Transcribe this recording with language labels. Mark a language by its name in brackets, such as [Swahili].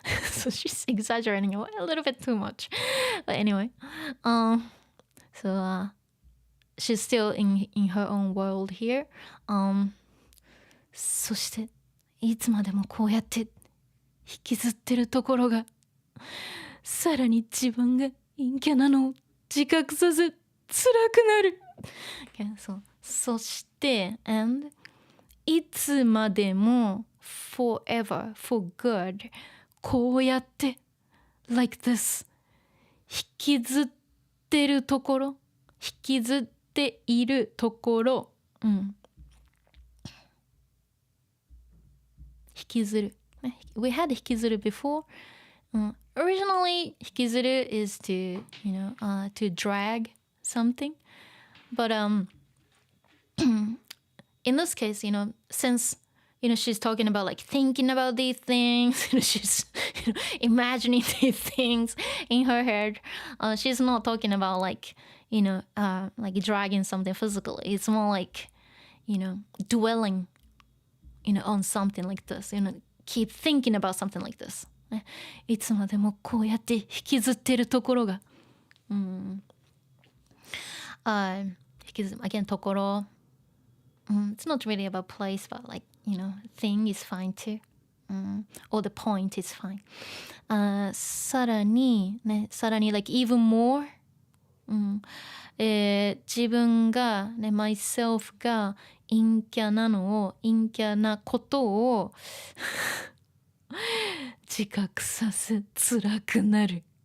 [English] So she's exaggerating a little bit too much, but anyway, so she's still in her own world here. [Japanese] そしていつまでもこうやって引きずってるところがさらに自分が陰キャなのを自覚させ辛くなる。 [English] Okay, so [Japanese] そして [English] and [Japanese] いつまでも [English] forever for good [Japanese] こうやって [English] like this [Japanese] 引きずってるところ引きずっているところ、引きずる [English] we had [Japanese] 引きずる [English] before、originally 引きずる is to to drag something, but in this case, since she's talking about like thinking about these things, she's imagining these things in her head. She's not talking about like like dragging something physically. It's more like dwelling on something like this. Keep thinking about something like this. [Japanese] いつまでもこうやって引きずってるところが、 [English] again [Japanese] ところ。 [English] It's not really about place, but like, thing is fine too. Or the point is fine. [Japanese] さらに、 [English] like even more. [Japanese] 自分が、 [English] myself [Japanese] が陰キャなのを、陰キャなことを自覚させ辛くなる。